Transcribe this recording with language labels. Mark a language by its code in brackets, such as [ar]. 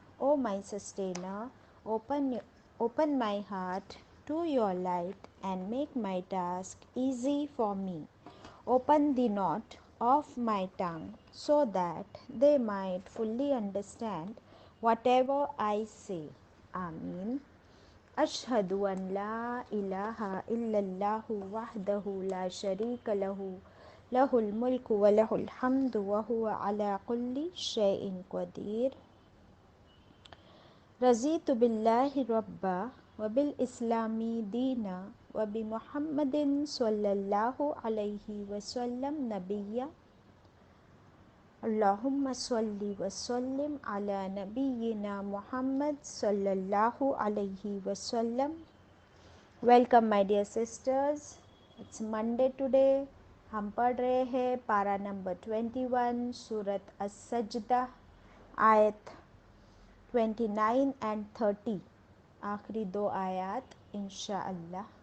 [en] O my sustainer, open my heart to your light and make my task easy for me. Open the knot of my tongue so that they might fully understand whatever I say. Ameen. [ar] أشهد أن لا إله إلا الله وحده لا شريك له له الملك وله الحمد وهو على كل شيء قدير. رضيت بالله ربا وبالإسلام دينا وبمحمد صلى الله عليه وسلم نبيا. اللهم صل وسلم على نبينا محمد صلى الله عليه وسلم. [en] Welcome my dear sisters. It's Monday today. [ur] ہم پڑھ رہے ہیں پارہ نمبر 21 سورت السجدہ آیت 29 [en] and 30. [ur] آخری 2 آیات انشاءاللہ.